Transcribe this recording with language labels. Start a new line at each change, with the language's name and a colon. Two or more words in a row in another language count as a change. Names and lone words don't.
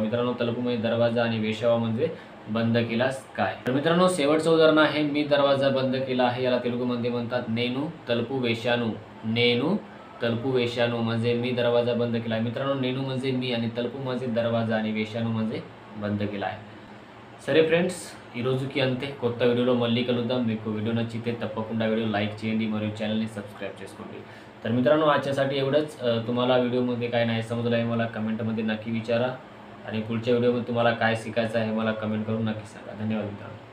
Marathi: मित्रांनो, तलपू म्हणजे दरवाजा आणि वेशावा म्हणजे बंद केलास काय। तर मित्रांनो, शेवटचं उदाहरण आहे मी दरवाजा बंद केला आहे, याला तेलुगूमध्ये म्हणतात
Telugu: నేను తలుపు వేశాను। నేను తలుపు వేశాను
Marathi: म्हणजे मी दरवाजा बंद केला आहे। मित्रांनो, नेनू म्हणजे मी आणि तलपू म्हणजे दरवाजा आणि वेशानू म्हणजे बंद केला आहे।
Telugu: సరే ఫ్రెండ్స్, ఈ రోజుకి అంతే। కొత్త వీడియోలో మళ్ళీ కలుద్దాం। మీకు వీడియో నచ్చితే తప్పకుండా వీడియో లైక్ చేయండి మరియు ఛానల్ని సబ్స్క్రైబ్ చేసుకోండి।
Marathi: तर मित्रांनो, आजच्यासाठी एवढंच। तुम्हाला व्हिडिओमध्ये काय नाही समजलं आहे मला कमेंटमध्ये नक्की विचारा आणि पुढच्या व्हिडिओमध्ये तुम्हाला काय शिकायचं आहे मला कमेंट करून नक्की सांगा। धन्यवाद मित्रांनो।